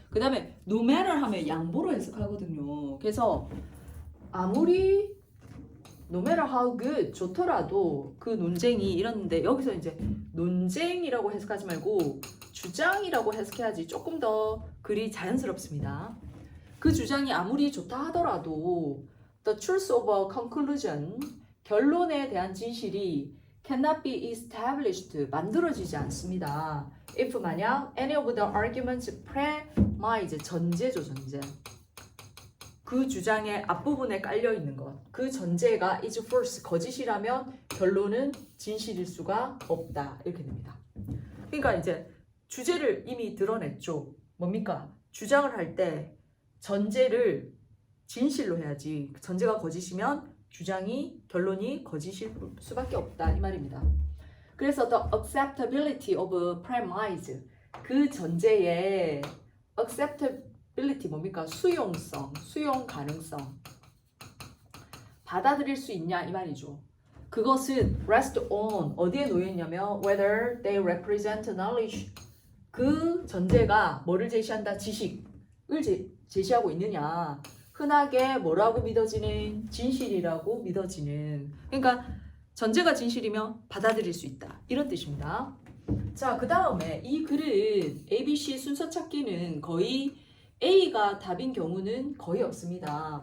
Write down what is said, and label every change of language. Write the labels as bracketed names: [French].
[Korean] 그 다음에 no matter 하면 양보로 해석하거든요. 그래서 아무리 [English] no matter how good [Korean] 좋더라도 그 논쟁이 이러는데 여기서 이제 논쟁이라고 해석하지 말고 주장이라고 해석해야지 조금 더 글이 자연스럽습니다. 그 주장이 아무리 좋다 하더라도 [English] the truth of a conclusion [Korean] 결론에 대한 진실이 [English] cannot be established [Korean] 만들어지지 않습니다. [English] if [Korean] 만약 [English] any of the arguments premise [Korean] 전제죠. 전제. 그 주장의 앞부분에 깔려있는 것. 그 전제가 [English] is false, [Korean] 거짓이라면 결론은 진실일 수가 없다. 이렇게 됩니다. 그러니까 이제 주제를 이미 드러냈죠. 뭡니까? 주장을 할 때 전제를 진실로 해야지. 전제가 거짓이면 주장이, 결론이 거짓일 수밖에 없다. 이 말입니다. 그래서 [English] the acceptability of premise, [Korean] 그 전제의 [English] acceptability [Korean] 뭡니까? 수용성, 수용 가능성. 받아들일 수 있냐 이 말이죠. 그것은 [English] rest on [Korean] 어디에 놓여 있냐면 [English] whether they represent knowledge. [Korean] 그 전제가 뭐를 제시한다? 지식을 제시하고 있느냐. 흔하게 뭐라고 믿어지는? 진실이라고 믿어지는. 그러니까 전제가 진실이면 받아들일 수 있다. 이런 뜻입니다. 자, 그 다음에 이 글은 ABC 순서 찾기는 거의 A가 답인 경우는 거의 없습니다.